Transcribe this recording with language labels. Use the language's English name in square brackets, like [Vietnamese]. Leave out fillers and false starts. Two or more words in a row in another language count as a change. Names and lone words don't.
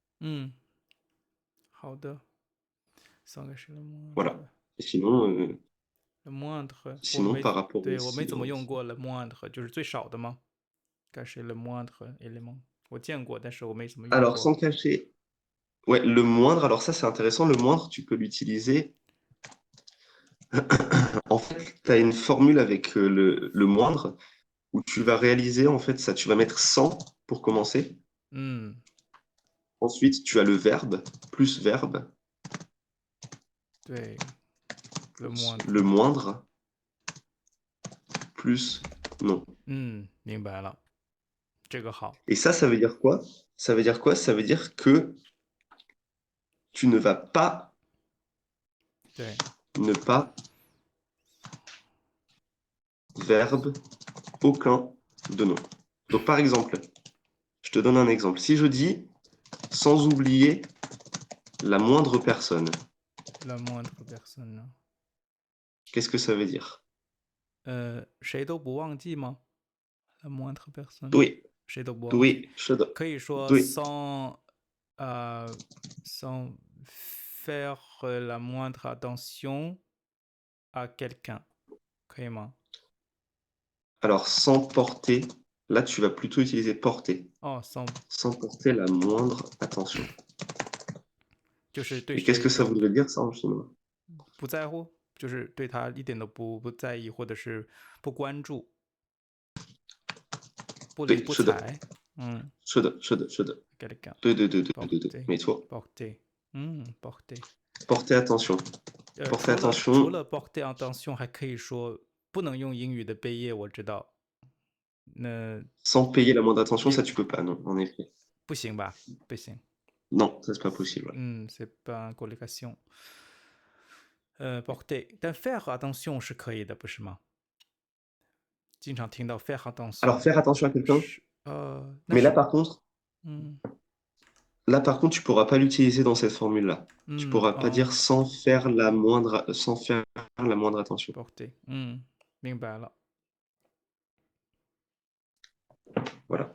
[Chinese] 好的。上个是 le [French] Voilà. moindre。 Et sinon, le moindre， sinon par rapport au [Chinese] 对，我没怎么用 [French] silence. 过 le moindre， [Chinese] 就是最少的吗？该是 [French] le moindre élément， [Chinese] 我见过，但是我没怎么用 [French] Alors, [Chinese] 过。 [French] sans cacher. Ouais, le moindre, alors ça c'est intéressant, le moindre, tu peux l'utiliser. En fait, tu as une formule avec le moindre où tu vas réaliser, en fait, ça, tu vas mettre 100 pour commencer. [Chinese] 嗯， [French] Ensuite, tu as le verbe, plus verbe, 对，le moindre。 le moindre, plus non. [Chinese] 明白了，这个好。 [French] Et ça veut dire quoi? Ça veut dire quoi? Ça veut dire que tu ne vas pas, [Chinese] 对， [French] ne pas, verbe, aucun de non. Donc par exemple, je te donne un exemple. Si je dis sans oublier la moindre personne, la moindre personne 呢？ qu'est-ce que ça veut dire? [Chinese] 谁都不忘记吗 ？ [French] la moindre personne， [Chinese] 对，谁都不忘记。对，是的，可以说对。 [French] sans faire la moindre attention à quelqu'un， [Chinese] 可以吗？ [French] Alors, sans porter, là, tu vas plutôt utiliser porter, 哦，sans sans porter la moindre attention. [Chinese] 就是对 [French] Et qu'est-ce que [Chinese] 谁 [French] ça [Chinese] 都 [French] voudrait dire, ça, en chinois? [Chinese] 不在乎，就是对他一点都不在意，或者是不关注，不理对，不是的，睬。是的，是的，是的， [French] quelqu'un [Chinese] 对对对对对对， [French] porter [Chinese] 没错。 [French] porter porter。 porter attention, porter [Chinese] 除 [French] attention. 了 porter attention， [Chinese] 还可以说不能用英语的杯叶，我知道。那 [French] Sans payer la moindre attention, [Chinese] 也 [French] ça, tu peux pas, non, en effet. [Chinese] 不行吧？不行。 [French] Non, ça, c'est pas possible. c'est pas colocation。porter，但 faire attention [Chinese] 是可以的，不是吗？经常听到 faire [French] Alors, attention。 faire attention à quelqu'un, [Chinese] 是那 [French] mais là, [Chinese] 是 [French] par contre, [Chinese] 嗯 [French] là, par contre, tu pourras pas l'utiliser dans cette formule-là. Tu pourras pas dire [Chinese] 哦 [French] sans faire la moindre attention. ，porter， [Chinese] 明白了， [French] Voilà.